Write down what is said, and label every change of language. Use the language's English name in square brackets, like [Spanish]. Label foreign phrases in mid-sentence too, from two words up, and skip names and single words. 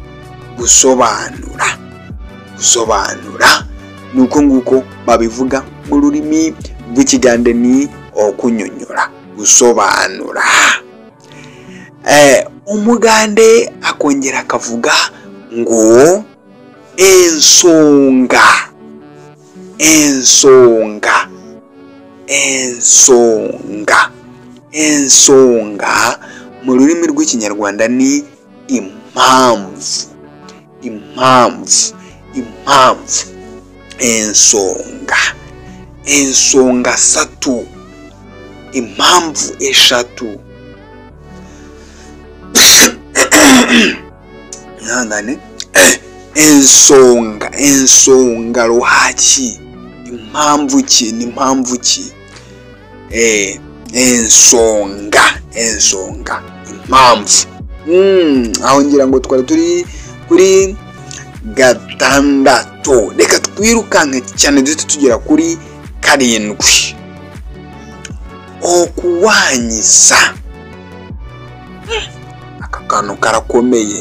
[Kinyarwanda] Gusobanura. Gusobanura. Nuko nguko babivuga mu rurimi rw'ikigande ni okunyonyola. Gusobanura. Umugande akongera akavuga ngo ensonga. Ensonga. Ensonga. Ensonga mu rurimi rw'ikinyarwanda ni impamvu. Impamvu. Impamvu. Ensonga. Ensonga 3. Impamvu 3. Nangane. Ensonga. Ensonga ruhaki. Impamvu ki? Ni impamvu ki? Ensonga. Ensonga. Impamvu. Aho ngira ngo twari turi kuri 6. Reka twirukanke cyane duhite tugera kuri 7. Okuwanyisa. Aka kantu karakomeye.